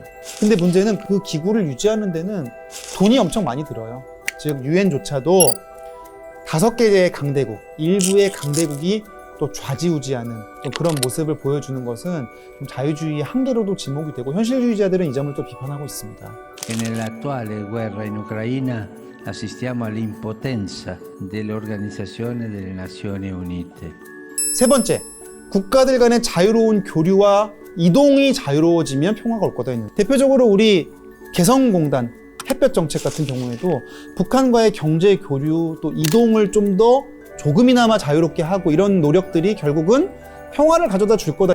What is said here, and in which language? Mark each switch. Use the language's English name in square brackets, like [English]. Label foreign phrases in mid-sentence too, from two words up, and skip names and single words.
[Korean] 근데 문제는 그 기구를 유지하는 데는 돈이 엄청 많이 들어요. 즉 유엔조차도 5개의 강대국, 일부의 강대국이 또 좌지우지하는 또 그런 모습을 보여주는 것은 좀 자유주의의 한계로도 지목이 되고 현실주의자들은 이 점을 또 비판하고 있습니다. [Italian] Nell'attuale guerra in Ucraina assistiamo all'impotenza dell'Organizzazione delle Nazioni Unite. [Korean] 세 번째, 국가들 간의 자유로운 교류와 이동이 자유로워지면 평화가 올 거다 했는데 대표적으로 우리 개성공단 햇볕 정책 같은 경우에도 북한과의 경제 교류 또 이동을 좀 더 조금이나마 자유롭게 하고 이런 노력들이 결국은 평화를 가져다 줄 거다.